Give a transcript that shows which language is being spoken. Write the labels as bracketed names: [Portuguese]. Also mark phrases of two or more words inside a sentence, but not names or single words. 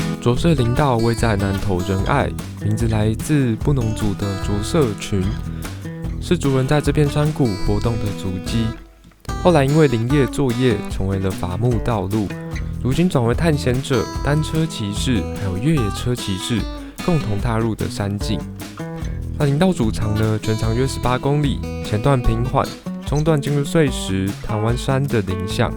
[Chinese] 着色林道位在南投仁愛，名字來自布農族的着色群，是族人在這片山谷活動的足跡。後來因為林業作業成為了伐木道路，如今轉為探險者、單車騎士還有越野車騎士共同踏入的山徑。那林道主長呢，全長約18公里，前段平緩，中段進入碎石、唐灣山的林相。